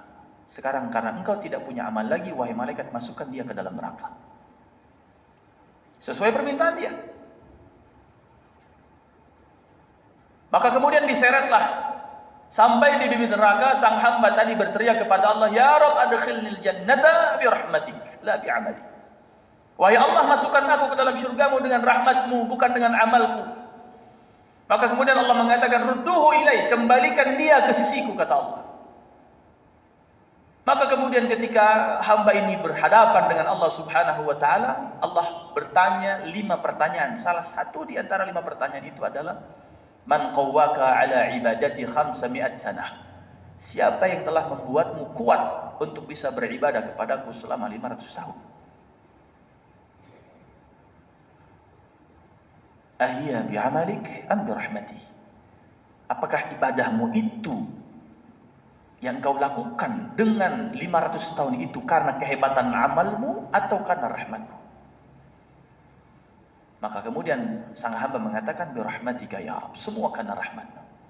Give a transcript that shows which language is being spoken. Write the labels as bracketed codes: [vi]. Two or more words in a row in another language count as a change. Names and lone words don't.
[id] Sekarang karena engkau tidak punya amal lagi, wahai malaikat, masukkan dia ke dalam neraka. Sesuai permintaan dia. Maka kemudian diseretlah sampai di bibir neraka. Sang hamba tadi berteriak kepada Allah, [ar] يا رب, أدخلني الجنة برحمتك لا بعملي. [id] Wahai Allah, masukkan aku ke dalam syurgamu dengan rahmatmu, bukan dengan amalku. Maka kemudian Allah mengatakan, [ar] ردوه إلي, [id] kembalikan dia ke sisiku, kata Allah. Maka kemudian ketika hamba ini berhadapan dengan Allah [ar] سبحانه وتعالى, [id] Allah bertanya 5 pertanyaan. Salah satu di antara 5 pertanyaan itu adalah, [ar] من قواك على عبادتي 500 سنة. [id] Siapa yang telah membuatmu kuat untuk bisa beribadah kepadaku selama 500 tahun? [ar] أهي بعملك أم برحمتي. [id] Apakah ibadahmu itu yang kau lakukan dengan 500 tahun itu karena kehebatan amalmu atau karena rahmatku? Maka kemudian sang hamba mengatakan, [ar] برحمتك يا رب, [id] semua karena rahmatmu.